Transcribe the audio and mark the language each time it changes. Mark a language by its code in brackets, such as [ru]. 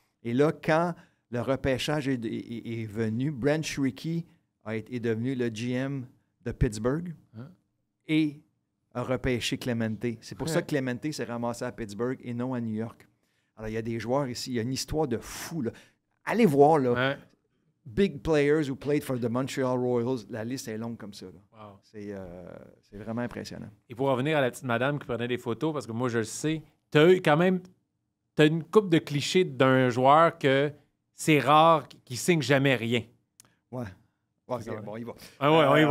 [fr] Et là, quand le repêchage est venu, Branch Rickey est devenu le GM de Pittsburgh et a repêché Clemente. C'est pour ça que Clemente s'est ramassé à Pittsburgh et non à New York. Alors, il y a des joueurs ici, il y a une histoire de fou, là. Allez voir, là. [en] Big players who played for the Montreal Royals. [fr] La liste est longue comme ça, là. Wow. C'est vraiment impressionnant. Et pour revenir à la petite madame qui prenait des photos, parce que moi, je le sais, tu as eu quand même une couple de clichés d'un joueur que c'est rare qu'il signe jamais rien. Ouais. OK, bon, on y va. Ah ouais, on y va,